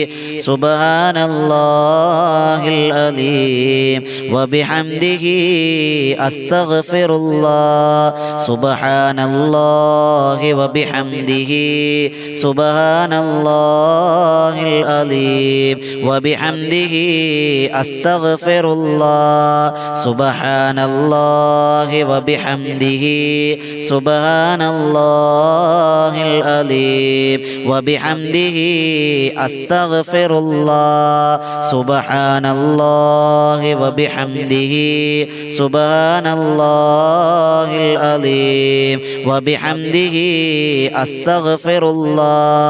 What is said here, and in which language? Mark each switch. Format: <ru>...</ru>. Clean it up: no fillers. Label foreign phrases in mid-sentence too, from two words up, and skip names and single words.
<ar>سبحان الله العليم وبحمده أستغفر الله سبحان الله وبحمده سبحان الله العليم وبحمده أستغفر الله سبحان الله وبحمده സുബ്ഹാനല്ലാഹിൽ العليم وبحمده أستغفر الله سبحان الله وبحمده سبحان الله العليم وبحمده أستغفر الله</ar>